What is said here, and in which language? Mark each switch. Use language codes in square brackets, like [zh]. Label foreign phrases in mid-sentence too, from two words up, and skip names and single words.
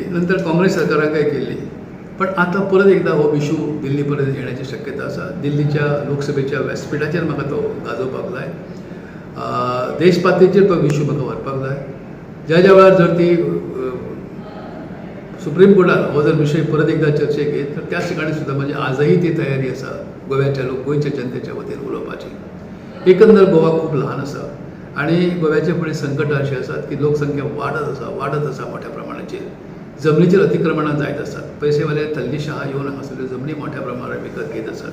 [kok] नंतर काँग्रेस सरकाराकय केली. पण आता परत एकदा हो इशू दिल्ली पर्यंत येण्याची शक्यता आसा. दिल्लीच्या लोकसभेच्या व्यासपीठाचेर म्हाका तो गाजोवपाक जाय. देशपातळीचेर तो इशू म्हाका व्हरपाक जाय. ज्या वेळार जर ती सुप्रीम कोर्टान हो जर विशय परत एकदा चर्चेक येत तर त्या ठिकाणी सुद्धा म्हणजे आजही ती तयारी आसा गोव्याच्या गोंयच्या जनतेच्या वतीन उलोवपाची. एकंदर गोवा खूप लहान आसा आणि गोव्याचे फुडें संकटां अशी आसात की लोकसंख्या वाडत आसा मोठ्या प्रमाणाचेर. जमनीचेर अतिक्रमणां जायत आसात. पयशेवाले तल्लीशाह येवन हांगासल्यो जमनी मोठ्या प्रमाणात विकत घेत आसात.